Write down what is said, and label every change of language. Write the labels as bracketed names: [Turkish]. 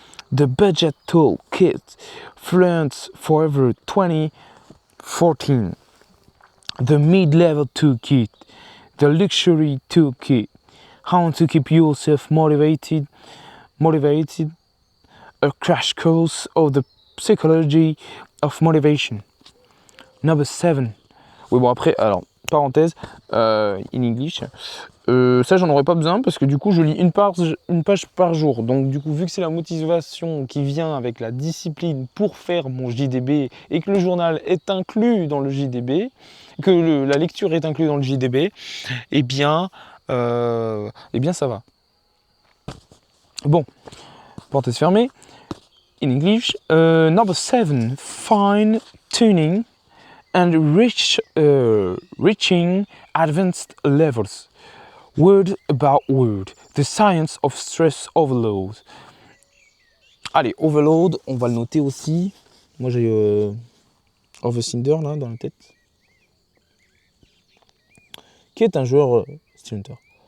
[English] The budget toolkit. Fluent Forever 2014. The mid-level toolkit. The luxury toolkit. How to keep yourself motivated. A crash course of the psychology of motivation. Number 7. [French] Oui, bon, après, alors, parenthèse, [English] in English. [French] Ça, j'en aurais pas besoin parce que du coup, je lis une page par jour. Donc, du coup, vu que c'est la motivation qui vient avec la discipline pour faire mon JDB et que le journal est inclus dans le JDB, que la lecture est inclue dans le JDB, eh bien, ça va. Bon, parenthèse fermée. [English] In English, number 7, fine tuning and reaching advanced levels. Word about word, the science of stress overload. [French] Allez, overload, on va le noter aussi. Moi j'ai Overcinder là dans la tête, qui est un joueur Street Hunter.